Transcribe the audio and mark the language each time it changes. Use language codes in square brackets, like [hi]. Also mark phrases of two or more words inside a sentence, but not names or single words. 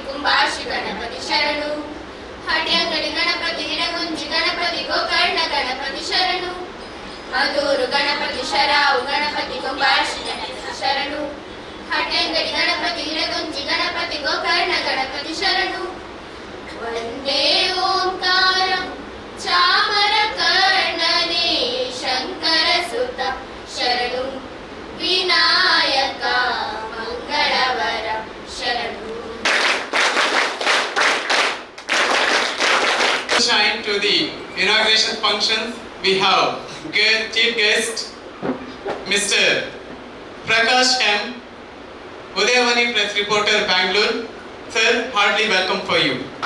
[kn] ಕುಂಭಾಷಿ ಗಣಪತಿ ಶರಣು ಹಟ್ಯಂಗಡಿ ಗಣಪತಿ ಇಡಗುಂಜಿ ಗಣಪತಿ ಗೋಕರ್ಣ ಗಣಪತಿ ಶರಣು ಮಧುರು ಗಣಪತಿ ಶರಾವು ಗಣಪತಿ ಕುಂಭಾಷಿ ಗಣಪತಿ ಶರಣು ಹಟ್ಯಂಗಡಿ ಗಣಪತಿ ಇಡಗುಂಜಿ ಗಣಪತಿ ಗೋಕರ್ಣ ಗಣಪತಿ ಶರಣು ವಂದೇ ಓಂಕಾರ ಚಾಮರ ಕರ್ಣನೆ ಶಂಕರ ಸುತ ಶರಣು ವಿನಾಯಕ ಮಂಗಳವರ ಶರಣು. [en] Shine to the inauguration functions. We have chief guest Mr. Prakash M, Udayavani press reporter, Bangalore. Sir, heartily welcome for you.